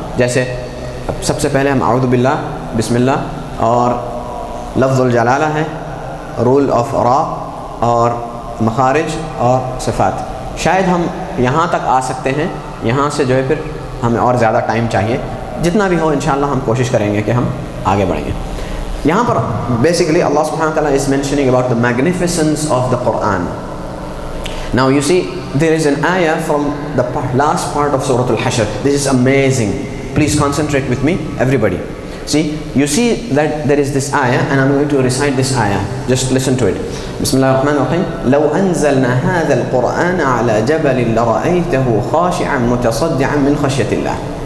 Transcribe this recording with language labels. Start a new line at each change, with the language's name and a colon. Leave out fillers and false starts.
Urdu: جیسے سب سے پہلے ہم اعوذ باللہ، بسم اللہ، اور لفظ الجلالہ ہے، رول آف را، اور مخارج اور صفات. شاید ہم یہاں تک آ سکتے ہیں، یہاں سے جو ہے پھر ہمیں اور زیادہ ٹائم چاہیے. جتنا بھی ہو انشاءاللہ ہم کوشش کریں گے کہ ہم آگے بڑھیں گے. یہاں پر بیسیکلی
English: اللہ سبحانہ وتعالی is mentioning about the magnificence of the Quran. Now you see there is an ayah from the last part of Surah Al-Hashr. This is amazing. Please concentrate with me, everybody. See, you see that there is this ayah, and I'm going to recite this ayah. Just listen to it. Bismillah ar-Rahman ar-Rahim.
Arabic: لو أنزلنا هذا القرآن على جبل لرأيته خاشعا متصدعا من خشية الله.